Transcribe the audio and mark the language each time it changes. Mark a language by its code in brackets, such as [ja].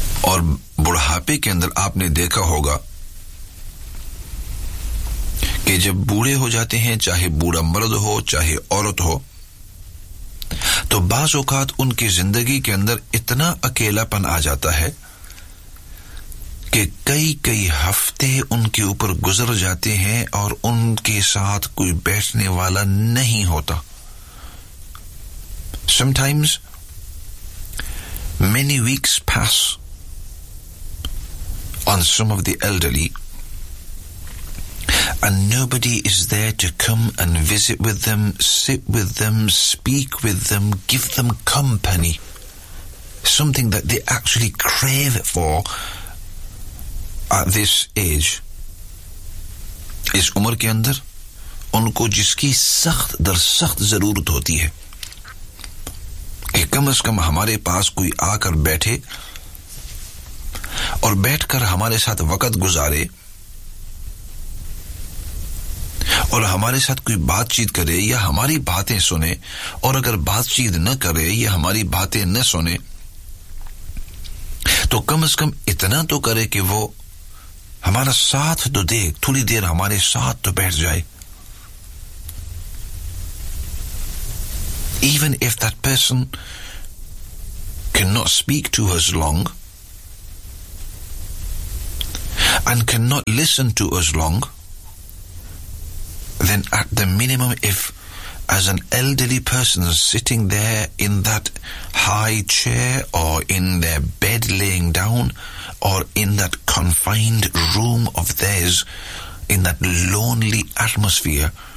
[ur] اور بڑھاپے کے اندر آپ نے دیکھا ہوگا کہ جب بوڑھے ہو جاتے ہیں, چاہے بوڑھا مرد ہو چاہے عورت ہو, تو بعض اوقات ان کی زندگی کے اندر اتنا اکیلا پن آ جاتا ہے کہ کئی کئی ہفتے ان کے اوپر گزر جاتے ہیں اور ان کے ساتھ کوئی بیٹھنے والا نہیں ہوتا. [en] Sometimes many weeks pass on some of the elderly and nobody is there to come and visit with them, sit with them, speak with them, give them company. Something that they actually crave for at this age. [ur] Is umar ke andar unko jiski sakht dar sakht zarurat hoti hai ki kam az kam hamare paas koi aakar baithe aur baith kar hamare sath waqt guzare اور ہمارے ساتھ کوئی بات چیت کرے یا ہماری باتیں سنے, اور اگر بات چیت نہ کرے یا ہماری باتیں نہ سنے تو کم از کم اتنا تو کرے کہ وہ ہمارا ساتھ تو دے, تھوڑی دیر ہمارے ساتھ تو بیٹھ جائے. [en] Even if that person cannot speak to us long and cannot listen to us long, then at the minimum, if as an elderly person sitting there in that high chair or in their bed laying down or in that confined room of theirs, in that lonely atmosphere,